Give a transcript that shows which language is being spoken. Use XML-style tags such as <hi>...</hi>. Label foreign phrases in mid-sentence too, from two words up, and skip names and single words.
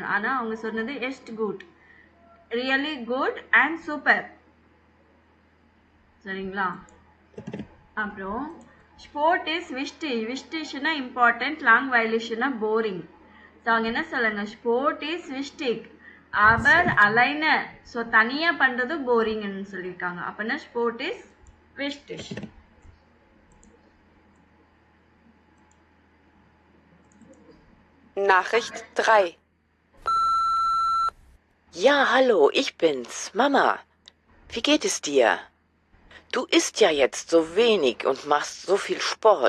<ta>ஆனால் அவங்க சொன்னது</ta> <de>echt gut,</de> <en>really good and super.</en> <ta>சரிங்களா? அப்புறம்</ta> <de>Sport ist wichtig.</de> <ta>விஷ்டிஷ்னா இம்பார்ட்டன்ட், லாங் வயலேஷனா போரிங். ஸோ அவங்க என்ன சொல்லுங்க,</ta> <de>Sport ist wichtig aber alleine.</de> <ta>ஸோ தனியாக பண்ணுறது போரிங்னு சொல்லியிருக்காங்க. அப்படின்னா</ta> <de>Sport ist wichtig. Nachricht 3. Ja, hallo, ich bin's, Mama. Wie geht es dir? Du isst ja jetzt so wenig und machst so viel Sport.</de>